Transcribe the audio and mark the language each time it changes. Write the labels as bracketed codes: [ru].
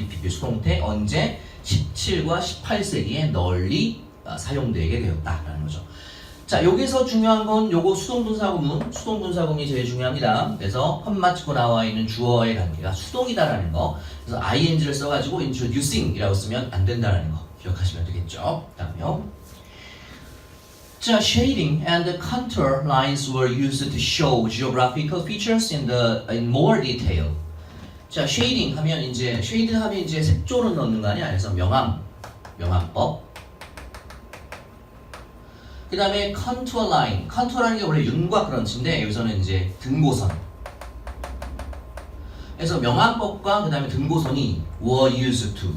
[ko] BPP 수동태 언제 17과 18세기에 널리 사용되게 되었다라는 거죠. 자, 여기서 중요한 건 요거 수동분사구문이 제일 중요합니다. 그래서 컴마 찍고 나와 있는 주어의 관계가 수동이다라는 거. 그래서 ing를 써가지고 introducing이라고 쓰면 안 된다라는 거 기억하시면 되겠죠. 그다음에요. 자, [en] shading and contour lines were used to show geographical features in more detail. [ko] 자, shading 하면 이제 색조를 넣는 거 아니야? 그래서 명암법. 그 다음에 contour line. contour라는 게 원래 윤곽 크런치인데 여기서는 이제 등고선. 그래서 명암법과 그 다음에 등고선이 [en] were used to.